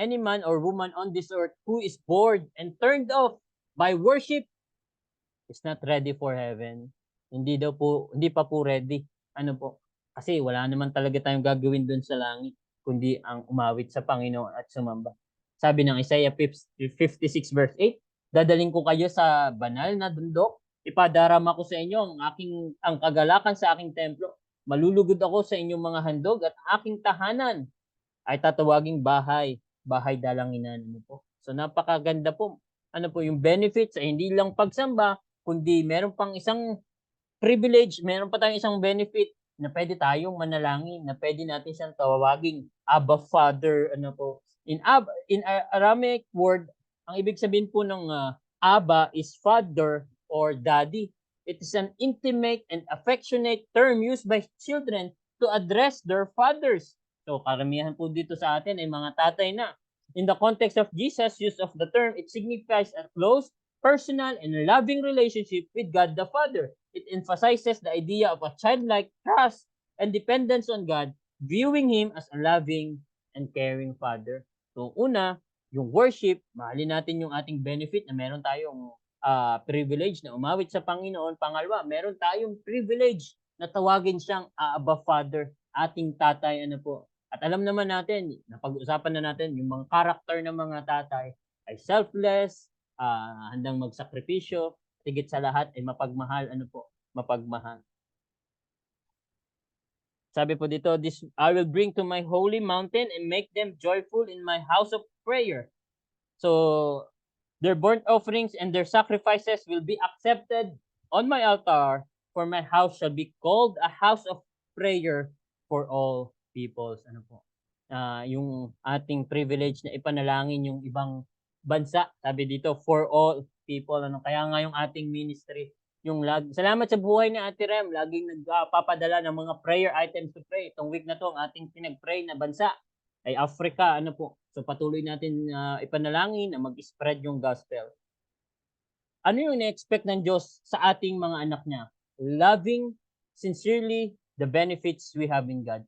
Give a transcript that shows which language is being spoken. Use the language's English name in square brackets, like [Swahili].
[English] Any man or woman on this earth who is bored and turned off by worship is not ready for heaven. [Filipino] Hindi pa po ready. Ano po? Kasi wala naman talaga tayong gagawin doon sa langit kundi ang umawit sa Panginoon at sumamba. Sabi ng Isaiah 56 verse 8, dadaling ko kayo sa banal na bundok, ipadarama ko sa inyo ang kagalakan sa aking templo. Malulugod ako sa inyong mga handog at aking tahanan ay tatawaging bahay dalanginan. Ano po? So napakaganda po. Ano po yung benefits ay hindi lang pagsamba, kundi meron pang isang privilege, meron pa tayong isang benefit na pwede tayong manalangin, na pwede natin siyang tawaging Abba Father. Ano po? [English] In Aramaic word, [Filipino] ang ibig sabihin po ng Abba [English] is father or daddy. It is an intimate and affectionate term used by children to address their fathers. [Filipino] So karamihan po dito sa atin ay mga tatay na. [English] In the context of Jesus' use of the term, it signifies a close, personal, and loving relationship with God the Father. It emphasizes the idea of a childlike trust and dependence on God, viewing Him as a loving and caring Father. [Filipino] So una, yung worship, mahalin natin yung ating benefit na meron tayong privilege na umawit sa Panginoon. Pangalawa, meron tayong privilege na tawagin siyang Abba Father, ating tatay. Ano po? At alam naman natin, napag-usapan na natin, yung mga karakter ng mga tatay ay selfless, handang magsakripisyo, higit sa lahat ay mapagmahal. Ano po? Mapagmahal. Sabi po dito, [English] this I will bring to my holy mountain and make them joyful in my house of prayer. So, their burnt offerings and their sacrifices will be accepted on my altar, for my house shall be called a house of prayer for all peoples. [Filipino] Ano po? Yung ating privilege na ipanalangin yung ibang bansa. Sabi dito, [English] for all people. [Filipino] Ano? Kaya nga yung ating ministry, salamat sa buhay ni Ate Rem, laging nagpapadala ng mga [English] prayer items to pray. [Filipino] Itong week na to, ang ating pinag-pray na bansa ay Africa. Ano po? So patuloy natin ipanalangin na mag-spread yung gospel. Ano yung na-expect ng Diyos sa ating mga anak niya? [English] Loving sincerely the benefits we have in God.